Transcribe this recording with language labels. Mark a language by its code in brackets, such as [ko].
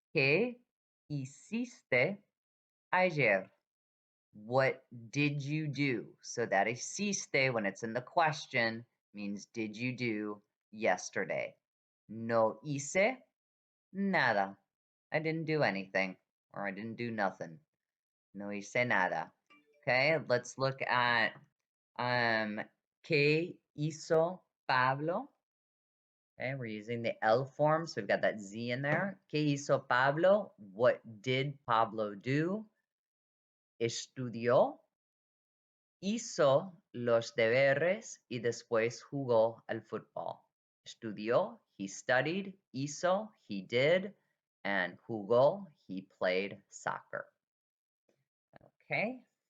[es] ¿Qué hiciste ayer? [en] What did you do? So that hiciste, when it's in the question, means did you do yesterday? [es] No hice nada. [en] I didn't do anything, or I didn't do nothing. [es] No hice nada. [en] Okay, let's look at [es] ¿qué hizo Pablo? [en] Okay, we're using the L form, so we've got that Z in there. [es] ¿Qué hizo Pablo? [en] What did Pablo do? [es] Estudió, hizo los deberes y después jugó al fútbol. Estudió, [en] he studied. [es] Hizo, [en] he did. And [es] jugó, [en] he played soccer. Okay.